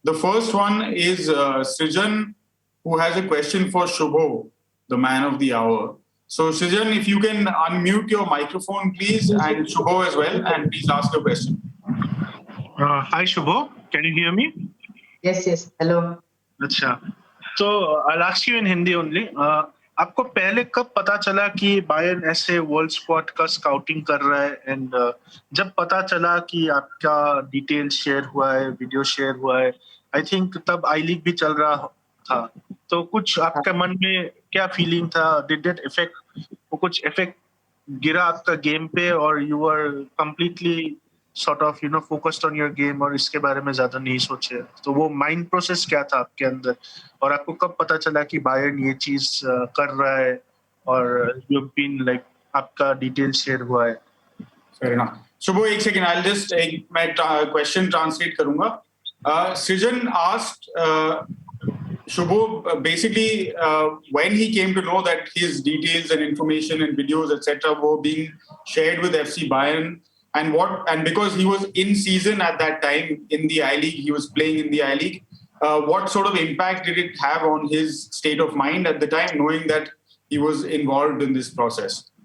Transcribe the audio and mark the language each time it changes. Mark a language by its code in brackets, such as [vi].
[en] The first one is Srijan, who has a question for Shubho, the man of the hour. So Srijan, if you can unmute your microphone, please, and Shubho as well, and please ask your question. Hi Shubho, can you hear me? Yes. Hello. [hi] अच्छा, तो [en] I'll ask you in Hindi only. [hi] आपको पहले कब पता चला कि Bayern ऐसे world squad का स्काउटिंग कर रहा है एंड जब पता चला कि आपका डिटेल शेयर हुआ है, वीडियो शेयर हुआ है, [en] I think [hi] तब आई लीग भी चल रहा था, तो कुछ आपके मन में क्या फीलिंग था? [en] did that effect, [hi] कुछ इफेक्ट गिरा आपका गेम पे और [en] you were completely sort of focused on your game [hi] और इसके बारे में ज्यादा नहीं सोचे? तो वो माइंड प्रोसेस क्या था आपके अंदर और आपको कब पता चला कि बायर्न ये चीज कर रहा है और [en] you have been like [hi] आपका डिटेल शेयर हुआ है? [en] Fair enough. Shubho, एक second, I'll just मैं question translate करूंगा. Srijan asked Shubho basically when he came to know that his details and information and videos etc. were being shared with FC Bayern. And because he was in season at that time in the I-League, he was playing in the I-League, what sort of impact did it have on his state of mind at the time, knowing that he was involved in this process?